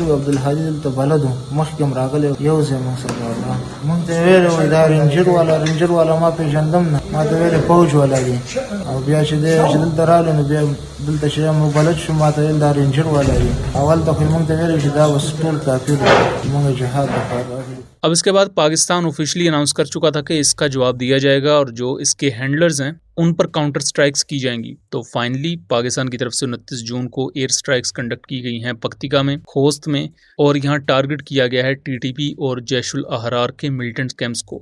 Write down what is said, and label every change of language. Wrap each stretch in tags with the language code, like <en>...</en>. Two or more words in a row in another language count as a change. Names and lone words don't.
<ps>عبدالهادي دلته بلدو مخکې هم راغلی یو ځای موږ سره راغلی، موږ ته ویلې دا رینجر والا ما پیژندم نه، ما ته ویلې فوج والا دی، او بیا چې دی چې دلته راغلی نو بیا دلته چې موږ بلد شو ما ته ویل دا رینجر والا دی. اول ته خو موږ ته ویلې چې دا بس ټول کافر دی، موږ جهاد لپاره راغلي.</ps> <ur>اب اس کے بعد پاکستان</ur> <en>officially announce</en> <ur>کر چکا تھا کہ اس کا جواب دیا جائے گا اور جو اس کے ہینڈلرز ہیں ان پر</ur> <en>counter strikes</en> <ur>کی جائیں گی. تو فائنلی پاکستان کی طرف سے 29 جون کو</ur> <en>air strikes conduct</en> <ur>کی گئی ہیں پکتیکا میں، خوست میں، اور یہاں ٹارگٹ کیا گیا ہے ٹی ٹی پی اور جیش الاحرار کے</ur> <en>militant camps</en> <ur>کو.</ur>